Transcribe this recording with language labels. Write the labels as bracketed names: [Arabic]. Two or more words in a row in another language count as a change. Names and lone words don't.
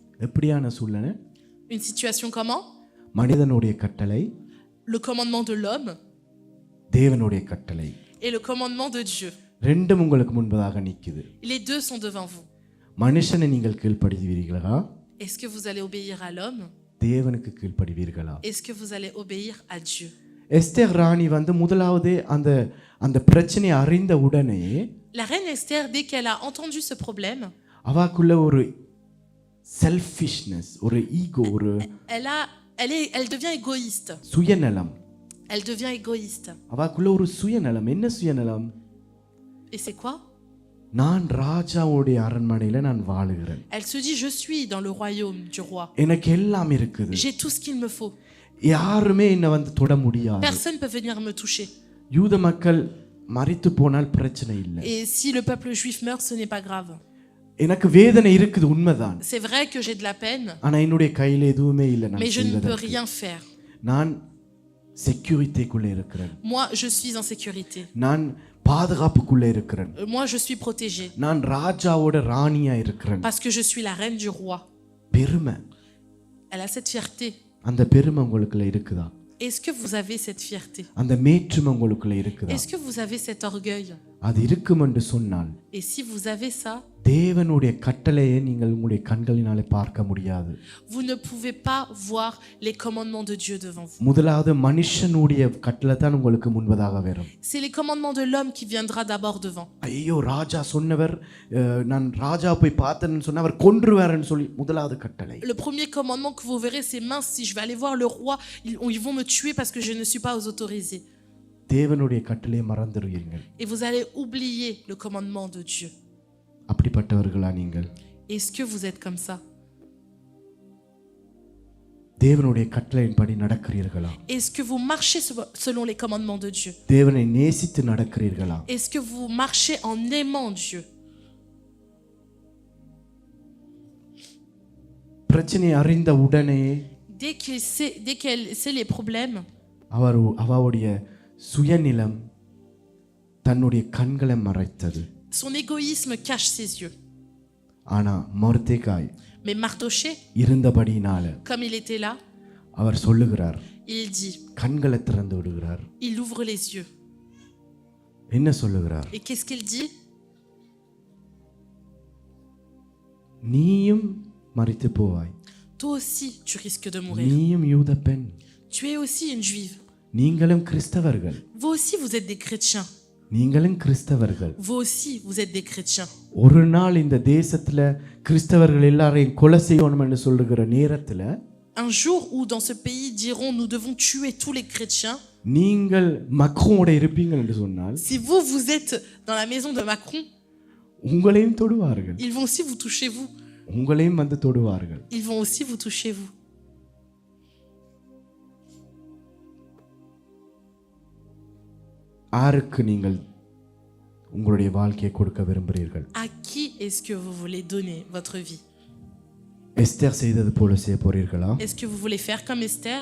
[Tamil] எப்படியான சூழ்நிலை? [French] Une situation comment? [Tamil] மனிதனுடைய கட்டளை, [French] Le commandement de l'homme [Tamil] தேவனுடைய கட்டளை, [French] et le commandement de Dieu. [Tamil] ரெண்டும் உங்களுக்கு முன்பதாக நிக்குது. [French] Les deux sont devant vous. [Tamil] மனுஷனை நீங்கள் கீழ்ப்படிவீர்களா? [French] Est-ce que vous allez obéir à l'homme? [Tamil] தேவனுக்கு கீழ்ப்படிவீர்களா? [French] Est-ce que vous allez obéir à Dieu? [Tamil] எஸ்தேர் ராணி முதலாவது அந்த பிரச்சனை அறிந்த உடனே, [French] La reine Esther, dès qu'elle a entendu ce problème, [Tamil] அவக்குள்ள ஒரு செல்ஃபிஷ்னஸ், ஒரு ஈகோ, ஒரு [French] elle devient égoïste. [Tamil] சுயநலம். [French] Elle devient égoïste. [Tamil] அவக்குள்ள ஒரு சுயநலம். என்ன சுயநலம்? [French] Et c'est quoi? [Tamil] நான் ராஜாவுடைய அரண்மனையில நான் வாழுகிறேன். [French] Elle se dit, je suis dans le royaume du roi. [Tamil] எனக்கு எல்லாம் இருக்குது. [French] J'ai tout ce qu'il me faut. [Tamil] யாருமே என்னை வந்து தொட முடியாது. [French] Personne ne peut venir me toucher. [Tamil] யூத மக்கள் மரித்து போனால் பிரச்சனை இல்லை. [French] Et si le peuple juif meurt, ce n'est pas grave. [Tamil] எனக்கு வேதனை இருக்குது உண்மைதான். [French] C'est vrai que j'ai de la peine, [Tamil] ஆனா என்னுடைய கையில எதுவுமே இல்லை. [French] mais je ne peux rien faire. [Tamil] நான் செக்யூரிட்டிக்குள்ள இருக்கிறேன். [French] Moi, je suis en sécurité. [Tamil] நான் பாதுகாப்புக்குள்ள இருக்கிறேன். [French] Moi, je suis protégée. [Tamil] நான் ராஜாவோட ராணியா இருக்கிறேன். [French] Parce que je suis la reine du roi. [Tamil] பெருமை. [French] Elle a cette fierté. [Tamil] அந்த பெருமை உங்களுக்குள்ள இருக்குதா? [French] Est-ce que vous avez cette fierté? [Tamil] அந்த மேற்றுமை உங்களுக்குள்ள இருக்குதா? [French] Est-ce que vous avez cet orgueil? [Tamil] அது இருக்கும் என்று சொன்னால் [French] Et si vous avez ça, [Tamil] தேவனுடைய கட்டளையை நீங்கள் உங்களுடைய கண்களினாலே பார்க்க முடியாது. [French] vous ne pouvez pas voir les commandements de Dieu devant vous. [Tamil] முதலாவது மனுஷனுடைய கட்டளை தான் உங்களுக்கு முன்பதாக வரும். [French] C'est les commandements de l'homme qui viendra d'abord devant. [Tamil] ஐயோ ராஜா சொன்னவர் நான் ராஜா போய் பார்த்தேன்னு சொன்னவர் கொன்றுவார்னு சொல்லி முதலாவது கட்டளை. [French] Le premier commandement que vous verrez, c'est mince, si je vais aller voir le roi, ils vont me tuer parce que je ne suis pas autorisé. [Tamil] தேவனுடைய கட்டளையை மறந்துடுவீர்கள். [French] Et vous allez oublier le commandement de Dieu. [Tamil] அப்படிப்பட்டவர்களா நீங்கள்? [French] Est-ce que vous êtes comme ça? [Tamil] தேவனுடைய கட்டளையின்படி நடக்கிறீர்களா? [French] Est-ce que vous marchez selon les commandements de Dieu? [Tamil] தேவனை நேசித்து நடக்கிறீர்களா? [French] Est-ce que vous marchez en aimant Dieu? [Tamil] பிரச்சனை அறிந்த உடனே [French] Dès qu'elle sait les problèmes, [Tamil] அவருடைய சுயநிலம் தன்னுடைய கண்களை மறைத்தது. [French] son égoïsme cache ses yeux. [Tamil] ஆனா மொர்தெகாய் [French] Mais Mardoché, [Tamil] இருந்தபடியினால [French] comme il était là, [Tamil] அவர் சொல்லுகிறார், [French] il dit, [Tamil] கண்களை திறந்து விடுகிறார். [French] il ouvre les yeux. [Tamil] என்ன சொல்லுகிறார்? [French] Et qu'est-ce qu'il dit? [Tamil] நீயும் மரித்து போவாய். [French] Toi aussi, tu risques de mourir. [Tamil] நீயும் யூத பெண். [French] Tu es aussi une juive. [Tamil] நீங்களும் கிறிஸ்தவர்கள். [French] Vous aussi, vous êtes des chrétiens. [Tamil] நீங்களும் கிறிஸ்தவர்கள். [French] Vous aussi, vous êtes des chrétiens. [Tamil] ஒரு நாள் இந்த தேசத்துல கிறிஸ்தவர்கள் எல்லாரையும் கொலை செய்யணும் என்று சொல்லுகிற நேரத்துல [French] Un jour où dans ce pays diront nous devons tuer tous les chrétiens. [Tamil] நீங்கள் மக்ரோனோட இருப்பீங்க என்று சொன்னால் [French] Si vous, vous êtes dans la maison de Macron, [Tamil] உங்களையும் தொடுவார்கள். [French] ils vont aussi vous toucher vous. [Tamil] உங்களையும் வந்து தொடுவார்கள். [French] Ils vont aussi vous toucher vous. [Tamil] யாருக்கு நீங்கள் உங்களுடைய வாழ்க்கையை கொடுக்க விரும்புகிறீர்கள்? [French] À qui est-ce que vous voulez donner votre vie? [Tamil] எஸ்தர் செய்தது போல செய்ய போறீர்களா? [French] Est-ce que vous voulez faire comme Esther?